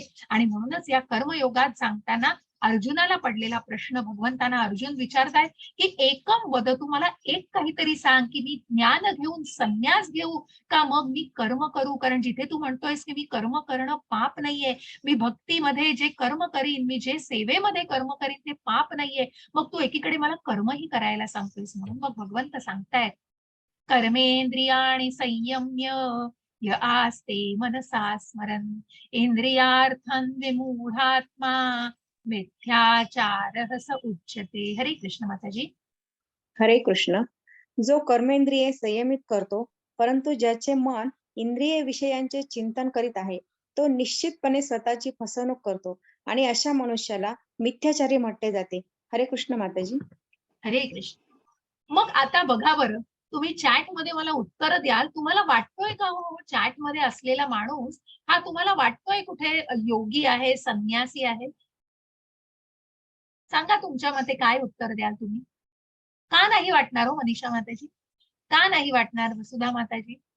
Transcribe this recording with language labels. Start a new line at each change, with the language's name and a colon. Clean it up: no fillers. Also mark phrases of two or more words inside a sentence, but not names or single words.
Marathi: आणि म्हणूनच या कर्मयोगात सांगताना अर्जुनाला पडलेला प्रश्न भगवंतांना अर्जुन विचारतायत, की
Sanskrit: एकम वद,
Marathi: तू मला एक काहीतरी सांग, की मी ज्ञान घेऊन संन्यास घेऊ का मग मी कर्म करू? कारण जिथे तू म्हणतोयस, की मी कर्म करणं पाप नाहीये, मी भक्तीमध्ये जे कर्म करीन, मी जे सेवेमध्ये कर्म करीन ते पाप नाहीये. मग तू एकीकडे मला कर्मही करायला सांगतोयस. म्हणून मग भगवंत सांगतायत,
Sanskrit: कर्मेंद्रियाणि संयम्य य आस्ते मनसा स्मरन् इंद्रियार्थं विमूढात्मा मिथ्याचारः स उच्यते.
Marathi: हरे कृष्ण माताजी. हरे कृष्ण. जो कर्मेंद्रिये संयमित करतो, परंतु ज्याचे मन इंद्रिय विषयांचे चिंतन करीत आहे, तो निश्चितपणे स्वतःची फसवणूक करतो आणि अशा मनुष्याला मिथ्याचारी म्हटले जाते. हरे कृष्ण माताजी. हरे कृष्ण. मग आता बघा बरं, तुम्ही चॅट मध्ये मला उत्तर द्याल. तुम्हाला वाटतोय का हो चॅट मध्ये असलेला माणूस हा तुम्हाला वाटतोय कुठे योगी आहे, संन्यासी आहे? सांगा तुमच्या मते काय उत्तर द्याल तुम्ही? का नाही वाटणार हो मनीषा माताजी? का नाही वाटणार वसुधा माताजी?